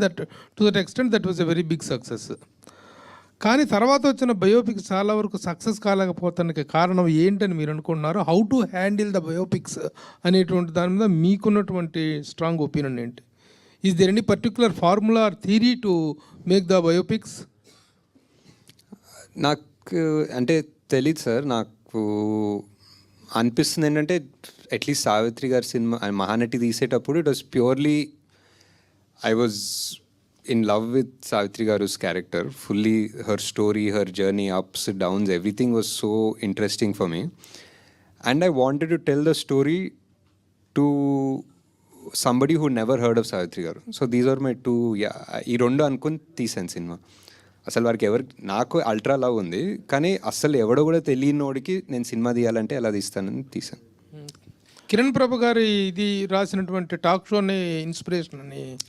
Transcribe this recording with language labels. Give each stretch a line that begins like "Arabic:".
English: That to that extent that was a very big success.
Telugu: కానీ తర్వాత వచ్చిన biopics చాలా వరకు సక్సెస్ కాలేకపోతానికి కారణం ఏంటని మీరు అనుకుంటున్నారు?
English: how to handle the biopics
Telugu: అనేటువంటి దాని మీద మీకున్నటువంటి స్ట్రాంగ్ ఒపీనియన్ ఏంటి?
English: Is there any particular formula or theory to make the biopics?
Telugu: నాకు అంటే తెలీదు సార్. నాకు అనిపిస్తుంది ఏంటంటే అట్లీస్ట్ సావిత్రి గారి సినిమా మహానటి తీసేటప్పుడు
English: It was purely I was in love with Savitri Garu's character, fully her story, her journey, ups, downs, everything was so interesting for me. And I wanted to tell the story to somebody who never heard of Savitri Garu. So these are my two,
Telugu: ఈ రెండు అనుకుని తీసాను cinema. అసలు వారికి నాకు ultra love ఉంది, కానీ అసలు ఎవడో కూడా తెలియనోడికి నేను సినిమా తీయాలంటే ఎలా తీస్తానని తీసాను. కిరణ్ ప్రభు గారి ఇది రాసినటువంటి టాక్ షోని ఇన్స్పిరేషన్ అని.